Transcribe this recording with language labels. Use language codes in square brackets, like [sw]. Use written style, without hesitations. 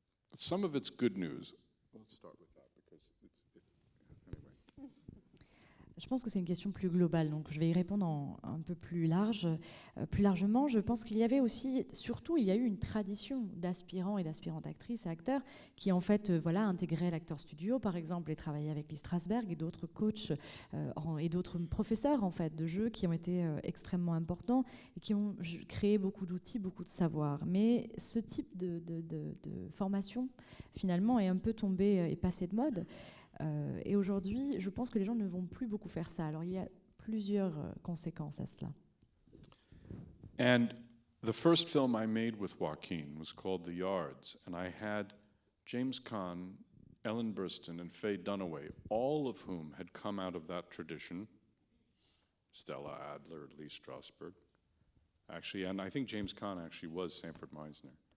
[en] But some of it's good news. Let's start with that because anyway. [fr] Je pense que c'est une question plus globale, donc je vais y répondre un peu plus large. Plus largement, je pense qu'il y avait aussi, surtout, il y a eu une tradition d'aspirants et d'aspirantes actrices et acteurs qui, en fait, intégraient l'acteur studio, par exemple, et travaillaient avec Lee Strasberg et d'autres coachs et d'autres professeurs, en fait, de jeu qui ont été extrêmement importants et qui ont créé beaucoup d'outils, beaucoup de savoir. Mais ce type de formation, finalement, est un peu tombé et passé de mode. Et aujourd'hui, je pense que les gens ne vont plus beaucoup faire ça. Alors, il y a plusieurs conséquences à cela. [en] And the first film I made with Joaquin was called The Yards, and I had James Caan, Ellen Burstyn, and Faye Dunaway, all of whom had come out of that tradition. Stella Adler, Lee Strasberg, actually, and I think James Caan actually was Sanford Meisner.